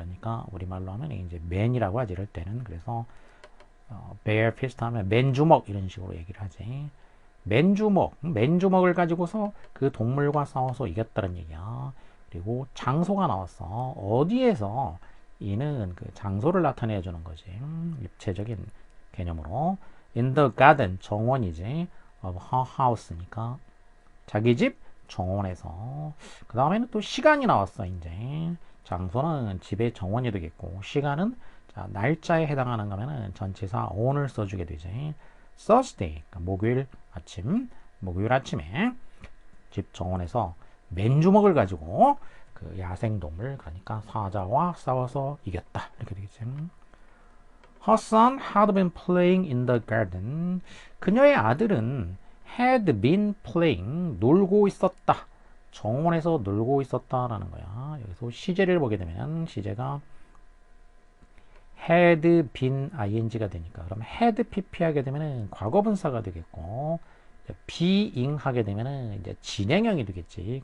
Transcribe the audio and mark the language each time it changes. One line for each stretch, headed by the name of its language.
Korean: 그러니까 우리말로 하면 이제 맨이라고 하지 이럴 때는. 그래서 bare fist 하면 맨주먹 이런 식으로 얘기를 하지. 맨주먹을 가지고서 그 동물과 싸워서 이겼다는 얘기야. 그리고 장소가 나왔어. 어디에서? 이는 그 장소를 나타내 주는 거지. 입체적인 개념으로.
English: in the garden
Korean: 정원이지.
English: of her house
Korean: 니까 자기 집 정원에서. 그 다음에는 또 시간이 나왔어. 이제 장소는 집의 정원이 되겠고 시간은 자, 날짜에 해당하는 거면은 전치사 on을 써주게 되지. Thursday, 그러니까 목요일 아침에 집 정원에서 맨주먹을 가지고 그 야생동물, 그러니까 사자와 싸워서 이겼다 이렇게 되겠지.
English: Her son had been playing in the garden.
Korean: 그녀의 아들은
English: had been playing,
Korean: 놀고 있었다. 정원에서 놀고 있었다라는 거야. 여기서 시제를 보게 되면 시제가 had been ing가 되니까 그럼 had pp 하게 되면은 과거분사가 되겠고 being 하게 되면은 이제 진행형이 되겠지.